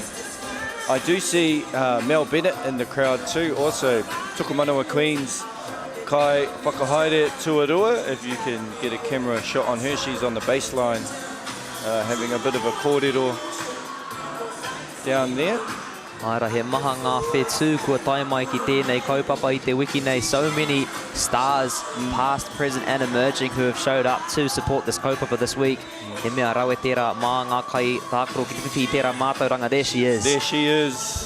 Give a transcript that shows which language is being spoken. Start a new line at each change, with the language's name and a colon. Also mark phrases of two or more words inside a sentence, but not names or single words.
English: I do see Mel Bennett in the crowd too, also Tukumanawa Queens,
Māori: Kai Whakahaere Tuarua.
English: If you can get a camera shot on her, she's on the baseline having a bit of a kōrero down there.
Māori: Aira, he maha ngā whetū kua tai mai ki tēnei kaupapa I te wiki nei.
English: So many stars, past, present and emerging, who have showed up to support this kaupapa this week.
Māori: He mea rawe tērā mā ngā kai tākaro ki te whiwhi tērā mātauranga.
English: There she is. There she is.